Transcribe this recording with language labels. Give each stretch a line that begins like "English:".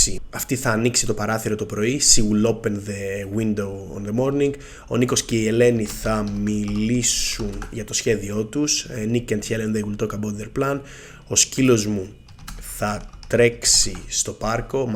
Greek: Αυτή θα ανοίξει το παράθυρο το πρωί.
English: She will open the window on the morning.
Greek: Ο Νίκος και η Ελένη θα μιλήσουν για το σχέδιό τους.
English: Nick and Helen, they will talk about their plan.
Greek: Ο σκύλος μου θα τρέξει στο πάρκο.